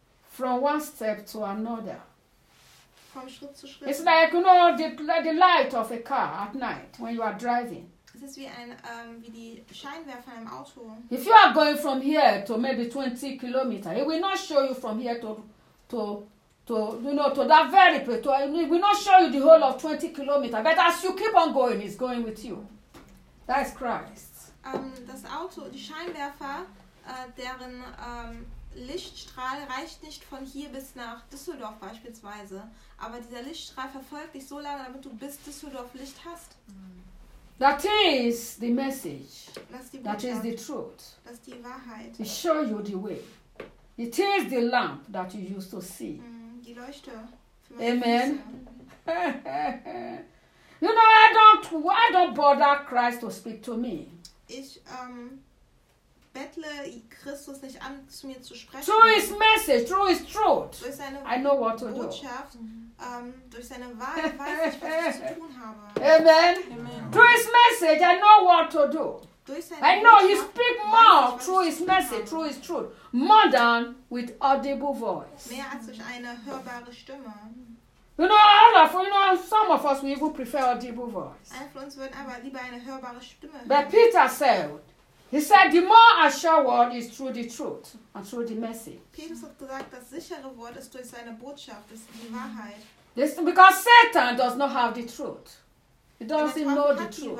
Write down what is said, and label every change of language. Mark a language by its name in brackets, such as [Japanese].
[English] From one step to another. [German] Vom Schritt zu Schritt. [English] It's like, you know, the light of a car at night when you are driving. [German] Es ist wie ein wie die Scheinwerfer im Auto. [English] If you are going from here to maybe 20 kilometers, it will not show you from here to you know, to that very place. To, it will not show you the whole of 20 kilometers. But as you keep on going, it's going with you. That is Christ. [German] Das Auto, die Scheinwerfer, deren Lichtstrahl reicht nicht von hier bis nach Düsseldorf beispielsweise. Aber dieser Lichtstrahl verfolgt dich so lange, damit du bis Düsseldorf Licht hast. [English] That is the message. That is the truth. [German] Das ist die Wahrheit. [English] It shows you the way. It is the lamp that you used to see. [German] Die Leuchte. [English] Amen. You know, I don't bother Christ to speak to me. [German] Ich bettle Christus nicht an, zu mir zu sprechen. [English] Through his message, through his truth. [German] Durch seine [English] I know what to [German] Botschaft. [English] Do. [German] Durch seine Wahrheit weiß ich, was ich zu tun habe. [English] Amen. Amen. Through his message, I know what to do. I know he speaks more through his message, through his truth. More than with audible voice. [German] Mehr als durch eine hörbare Stimme. [English] You know, all of us, you know, some of us, we even prefer audible voice. [German] Einige von uns würden aber lieber eine hörbare Stimme hören. [English] But Peter said, he said, the more assured word is through the truth and through the message. [German] Petrus hat gesagt, das sichere Wort ist durch seine Botschaft, ist die Wahrheit. [English] This, because Satan does not have the truth. He doesn't know the truth.